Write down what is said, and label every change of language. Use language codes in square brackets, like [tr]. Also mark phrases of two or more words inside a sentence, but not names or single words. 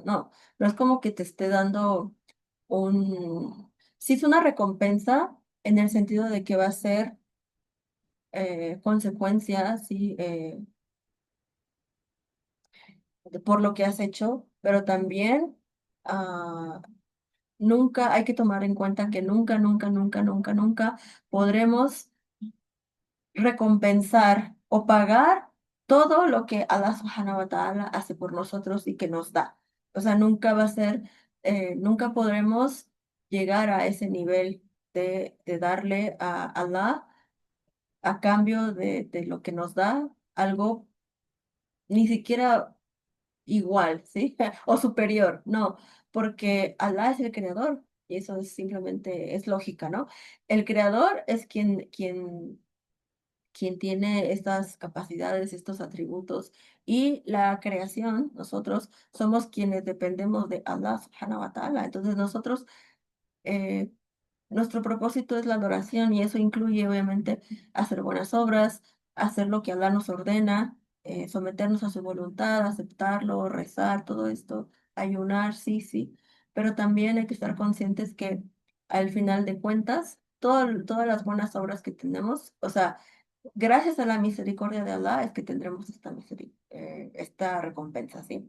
[es] No, no es como que te esté dando sí es una recompensa en el sentido de que va a ser consecuencia, sí, por lo que has hecho, pero también... ah, nunca hay que tomar en cuenta que nunca, nunca, nunca, nunca, nunca podremos recompensar o pagar todo lo que [ar] الله سبحانه وتعالى [es] hace por nosotros y que nos da. O sea, nunca va a ser, nunca podremos llegar a ese nivel de darle a Allah a cambio de lo que nos da algo ni siquiera igual, ¿sí? O superior, no, porque Allah es el creador y eso es simplemente, es lógica, ¿no? El creador es quien tiene estas capacidades, estos atributos y la creación, nosotros somos quienes dependemos de [ar] الله سبحانه وتعالى. [es] Entonces nosotros, eh, nuestro propósito es la adoración y eso incluye obviamente hacer buenas obras, hacer lo que Allah nos ordena, someternos a su voluntad, aceptarlo, rezar, todo esto, ayunar, sí, sí, pero también hay que estar conscientes que al final de cuentas, todas las buenas obras que tenemos, o sea, gracias a la misericordia de Allah es que tendremos esta recompensa, ¿sí?